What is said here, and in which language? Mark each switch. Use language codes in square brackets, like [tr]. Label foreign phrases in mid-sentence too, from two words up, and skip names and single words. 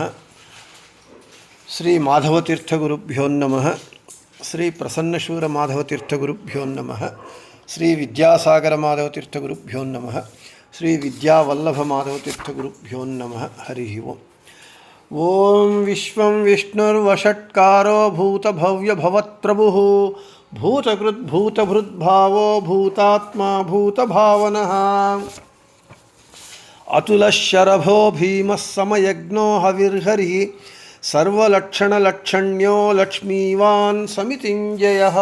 [sa] ಶ್ರೀ ಮಾಧವತೀರ್ಥ ಗುರುಭ್ಯೋ ನಮಃ. ಶ್ರೀ ಪ್ರಸನ್ನಶೂರ ಮಾಧವತೀರ್ಥ ಗುರುಭ್ಯೋ ನಮಃ. ಶ್ರೀ ವಿದ್ಯಾಸಾಗರ ಮಾಧವತೀರ್ಥ ಗುರುಭ್ಯೋ ನಮಃ. ಶ್ರೀ ವಿದ್ಯಾವಲ್ಲಭ ಮಾಧವತೀರ್ಥ ಗುರುಭ್ಯೋ ನಮಃ. ಹರಿ ಓಂ. ಓಂ ವಿಶ್ವಂ ವಿಷ್ಣುರ್ವಷಟ್ಕಾರೋ ಭೂತಭವ್ಯಭವತ್ಪ್ರಭುಃ ಭೂತಕೃದ್ಭೂತಭೃದ್ಭಾವೋ ಭೂತಾತ್ಮ ಭೂತಭಾವನಃ ಅತುಲಶರಭೋ ಭೀಮಃ ಸಮಯಜ್ಞೋ ಹವಿರ್ಹರಿಃ ಸರ್ವಲಕ್ಷಣಲಕ್ಷಣ್ಯೋ ಲಕ್ಷ್ಮೀವಾನ್ ಸಮಿತಿಂಜಯಃ.